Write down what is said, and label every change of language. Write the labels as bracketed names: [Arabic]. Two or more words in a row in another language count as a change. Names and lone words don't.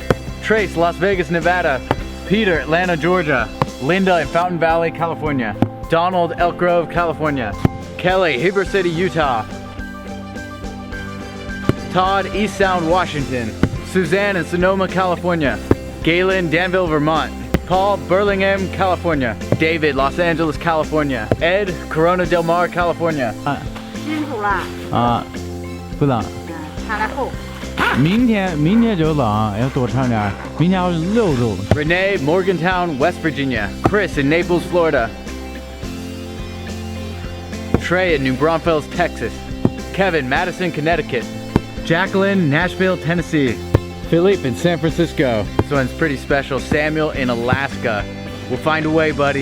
[English] Trace, Las Vegas, Nevada. Peter, Atlanta, Georgia. Linda in Fountain Valley, California. Donald, Elk Grove, California. Kelly, Heber City, Utah. Todd, East Sound, Washington. Suzanne in Sonoma, California. Galen, Danville, Vermont. Paul, Burlingame, California. David, Los Angeles, California. Ed, Corona Del Mar, California. [Chinese] 辛苦了，不冷，看来后。明天就冷，要多穿点儿。明天要是6度。 [English] Renee, Morgantown, West Virginia. Chris in Naples, Florida. Trey in New Braunfels, Texas. Kevin, Madison, Connecticut. Jacqueline, Nashville, Tennessee. Philippe in San Francisco. This one's pretty special. Samuel in Alaska. We'll find a way, buddy.